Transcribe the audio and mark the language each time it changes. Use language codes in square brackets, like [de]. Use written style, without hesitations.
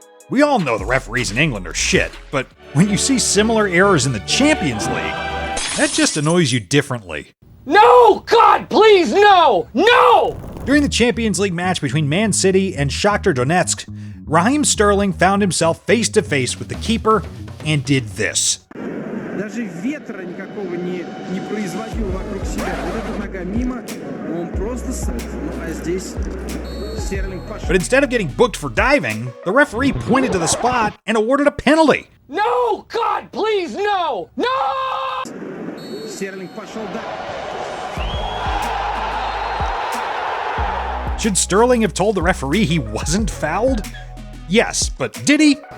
[en] We all know the referees in England are shit, but when you see similar errors in the Champions League, that just annoys you differently. No! God, please, no! No! During the Champions League match between Man City and Shakhtar Donetsk, Raheem Sterling found himself face-to-face with the keeper and did this. The [ru] даже ветра никакого не производил вокруг себя. Вот эта нога мимо, он просто а здесь Стерлинг пошел. [en] But instead of getting booked for diving, the referee pointed to the spot and awarded a penalty. No! God, please, no! No! [ru] Стерлинг пошел [en] Should Sterling have told the referee he wasn't fouled? Yes, but did he?